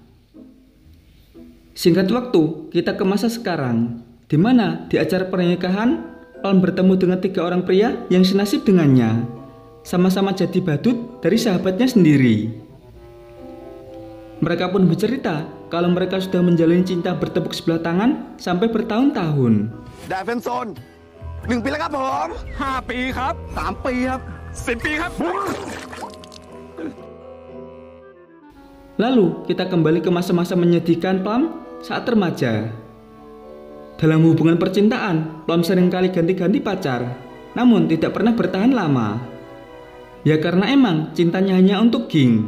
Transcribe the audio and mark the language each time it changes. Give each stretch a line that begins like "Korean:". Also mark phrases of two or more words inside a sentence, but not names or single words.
Indonesian: Singkat waktu, kita ke masa sekarang, di mana di acara pernikahan, Palm bertemu dengan 3 orang pria yang senasib dengannya, sama-sama jadi badut dari sahabatnya sendiri. Mereka pun bercerita kalau mereka sudah menjalin cinta bertepuk sebelah tangan sampai bertahun-tahun.
Thai: Davenson, 1 ปีแล้วครับผม 5 ปีครับ 3 ปีครับ 10 ปีครับ
Indonesian: Lalu kita kembali ke masa-masa menyedihkan Plum saat remaja. Dalam hubungan percintaan, Plum seringkali ganti-ganti pacar, namun tidak pernah bertahan lama. Ya karena emang cintanya hanya untuk Ging.